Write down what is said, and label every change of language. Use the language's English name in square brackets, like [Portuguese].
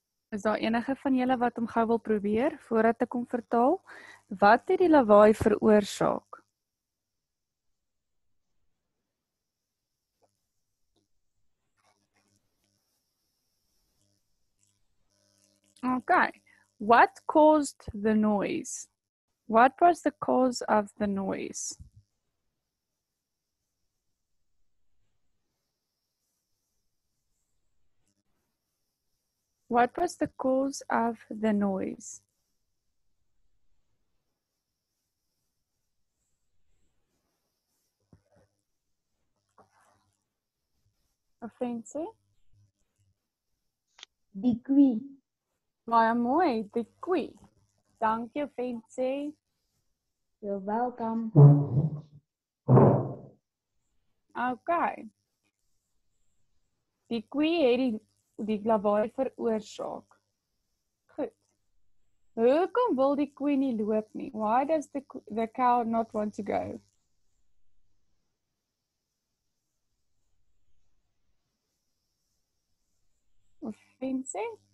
[Afrikaans] Is daar enige van julle wat hom gou wil probeer voordat ek hom vertaal? Wat het die lawaai veroorsaak? [English] Okay. What caused the noise? What was the cause of the noise? What was the cause of the noise? [Afrikaans] Offensie? Die koei. Baie mooi, die koei. Dankie, Offensie. [English] You're welcome. Okay. [Afrikaans] Die koei het die lawaai veroorsaak. Goed. Hoekom wil die koei nie loop nie? [English] Why does the cow not want to go? [Afrikaans] Offensie?